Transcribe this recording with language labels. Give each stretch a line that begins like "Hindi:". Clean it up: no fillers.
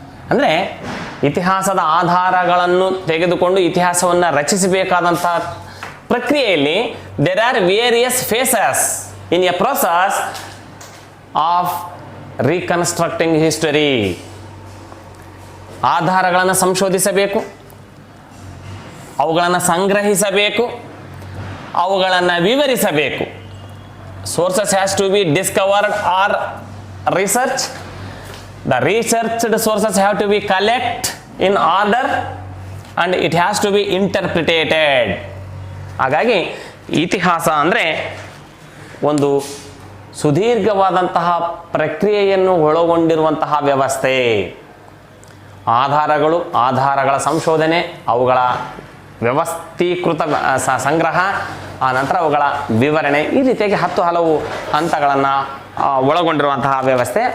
Kannada: ಅಂದರೆ ಇತಿಹಾಸದ ಆಧಾರಗಳನ್ನು ತೆಗೆದುಕೊಂಡು ಇತಿಹಾಸವನ್ನು ರಚಿಸಬೇಕಾದಂಥ ಪ್ರಕ್ರಿಯೆಯಲ್ಲಿ
English: There are various phases in a process of reconstructing history.
Kannada: ಆಧಾರಗಳನ್ನು ಸಂಶೋಧಿಸಬೇಕು, ಅವುಗಳನ್ನು ಸಂಗ್ರಹಿಸಬೇಕು, ಅವುಗಳನ್ನು ವಿವರಿಸಬೇಕು.
English: Sources has to be discovered or research. The researched sources have to be collect in order and it has to be interpreted.
Kannada: ಹಾಗಾಗಿ ಇತಿಹಾಸ ಅಂದರೆ ಒಂದು ಸುದೀರ್ಘವಾದಂತಹ ಪ್ರಕ್ರಿಯೆಯನ್ನು ಒಳಗೊಂಡಿರುವಂತಹ ವ್ಯವಸ್ಥೆ. ಆಧಾರಗಳು, ಆಧಾರಗಳ ಸಂಶೋಧನೆ, ಅವುಗಳ ವ್ಯವಸ್ಥೀಕೃತ ಸಂಗ್ರಹ, ಆ ನಂತರ ಅವುಗಳ ವಿವರಣೆ, ಈ ರೀತಿಯಾಗಿ ಹಲವು ಹಂತಗಳನ್ನು ಒಳಗೊಂಡಿರುವಂತಹ ವ್ಯವಸ್ಥೆ.